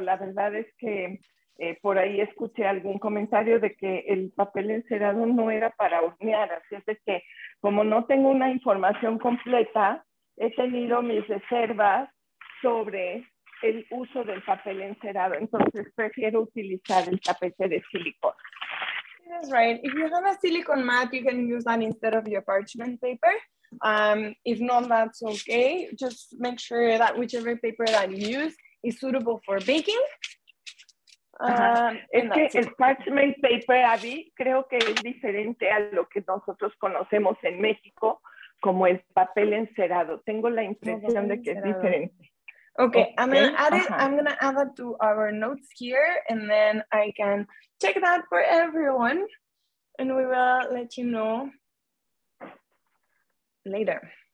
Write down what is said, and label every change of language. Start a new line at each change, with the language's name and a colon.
Spanish: La verdad es que por ahí escuché algún comentario de que el papel encerado no era para hornear, así es de que como no tengo una información completa, he tenido mis reservas sobre el uso del papel encerado, entonces prefiero utilizar el tapete de silicona.
English: That's right. If you have a silicone mat, you can use that instead of your parchment paper. If not, that's okay. Just make sure that whichever paper that you use is suitable for baking.
Spanish: Es que el parchment paper, Abby, creo que es diferente a lo que nosotros conocemos en México como el papel encerado. Tengo la impresión de que es diferente.
English: Okay, I'm gonna add it. I'm gonna add that to our notes here, and then I can check that for everyone, and we will let you know later.